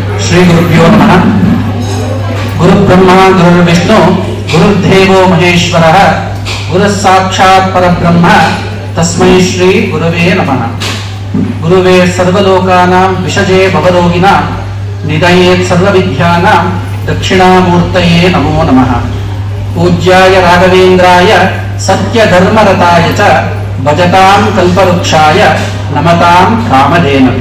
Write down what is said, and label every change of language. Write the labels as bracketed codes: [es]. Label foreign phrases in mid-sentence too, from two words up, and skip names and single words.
[sa] ಶ್ರೀ ಗುರುಭ್ಯೋ ನಮಃ. ಗುರುಬ್ರಹ್ಮ ಗುರುರ್ವಿಷ್ಣು ಗುರುರ್ದೇವೋ ಮಹೇಶ್ವರ ಗುರುಃ ಸಾಕ್ಷಾತ್ ಪರಬ್ರಹ್ಮ ತಸ್ಮೈ ಶ್ರೀ ಗುರವೇ ನಮಃ. ಗುರುವೇ ಸರ್ವಲೋಕಾನಾಂ ವಿಷಜೇ ಭವರೋಗಿನಾಂ ನಿಧಯೇತ್ ಸರ್ವವಿದ್ಯಾನಾಂ ದಕ್ಷಿಣಾಮೂರ್ತಯೇ ನಮೋ ನಮಃ. ಪೂಜ್ಯಾಯ ರಾಘವೇಂದ್ರಾಯ ಸತ್ಯಧರ್ಮರತಾಯ ಚ ಭಜತಾಂ ಕಲ್ಪವೃಕ್ಷಾಯ ನಮತಾಂ ಕಾಮಧೇನವೇ.